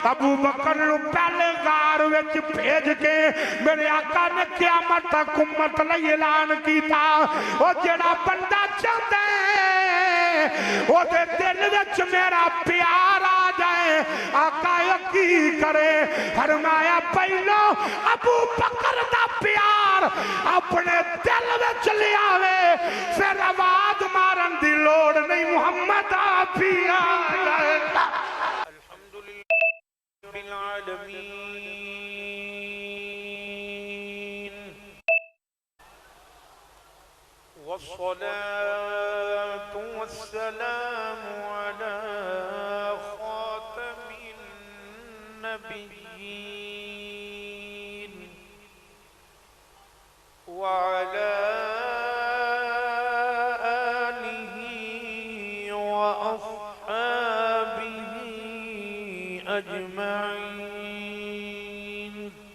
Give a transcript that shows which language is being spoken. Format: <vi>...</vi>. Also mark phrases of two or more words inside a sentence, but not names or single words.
<pa>ابو بکر نو پہلے غار وچ بھیج کے میرے آقا نے قیامت تک امت لئی اعلان کیتا او جڑا بندہ چاہتا ہے او دے دل وچ میرا پیار آ جائے آقا یقین کرے فرمایا پہلو ابو بکر دا پیار اپنے دل وچ لے آوے پھر آواز مارن دی لوڑ نہیں محمد آپ ہی آ جائے</pa> <ar>الحمدللہ رب العالمین والصلاة والسلام على خاتم النبيين وعلى آله وأصحابه أجمعين</ar>